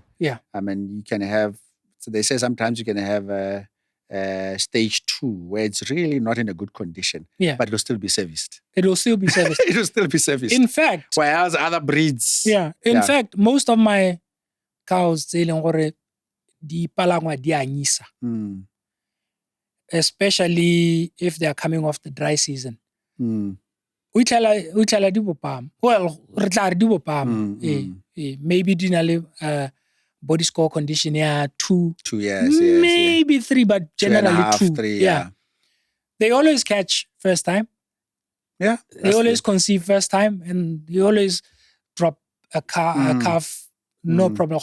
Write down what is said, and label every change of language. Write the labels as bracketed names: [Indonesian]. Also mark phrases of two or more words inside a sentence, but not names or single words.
[English] Yeah. I mean, you can have, so they say sometimes you can have a stage 2 where it's really not in a good condition, but it'll still be serviced. It will still be serviced. It will still be serviced. In fact. Whereas other breeds. In fact, most of my cows, [Southern Sotho] di palangwa di anyisa. [English] Especially if they are coming off the dry season. We tell [Southern Sotho] di bopam. Well, re tla re di bopam. [English] Maybe dinale body score condition 2 years, maybe 3, but generally 2. 3, yeah. They always catch first time. Yeah. They always conceive first time, and they always drop a calf, no problem.